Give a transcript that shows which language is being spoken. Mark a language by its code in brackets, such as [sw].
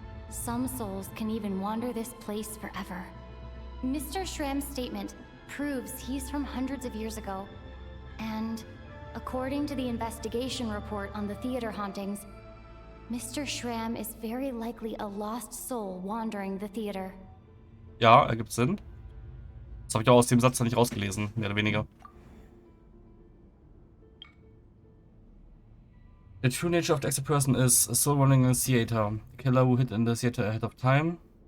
[en] Some souls can even wander this place forever. Mr. Shram's statement proves he's from hundreds of years ago, and according to the investigation report on the theater hauntings, Mr. Shram is very likely a lost soul wandering the theater. [de] Ja, ergibt Sinn. Das habe ich auch aus dem Satz nicht rausgelesen, mehr oder weniger. [en] The true nature of the extra person is a soul running in a theater. The killer who hid in the theater ahead of time.